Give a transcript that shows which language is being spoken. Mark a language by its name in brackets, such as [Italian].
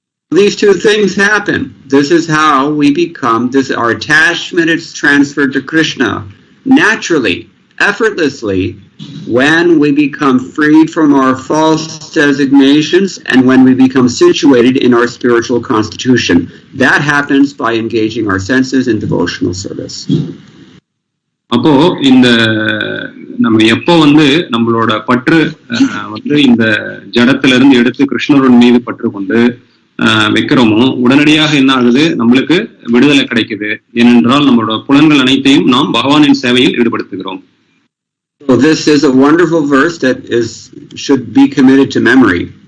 [English] These two things happen. This is how we become, our attachment is transferred to Krishna naturally, effortlessly, when we become freed from our false designations and when we become situated in our spiritual constitution. That happens by engaging our senses in devotional service. [Tamil] அப்போ இந்த நம்ம எப்போ நம்மளோட பற்று இந்த ஜடத்துல இருந்து எடுத்து கிருஷ்ணரோட மீது பற்று கொண்டு வைக்கிறோமோ உடனடியாக என்ன ஆகுது, நம்மளுக்கு விடுதலை கிடைக்குது. ஏனென்றால் நம்மளோட புலன்கள் அனைத்தையும் நாம் பகவானின் சேவையில் ஈடுபடுத்துகிறோம். [English] So this is a wonderful verse that should be committed to memory.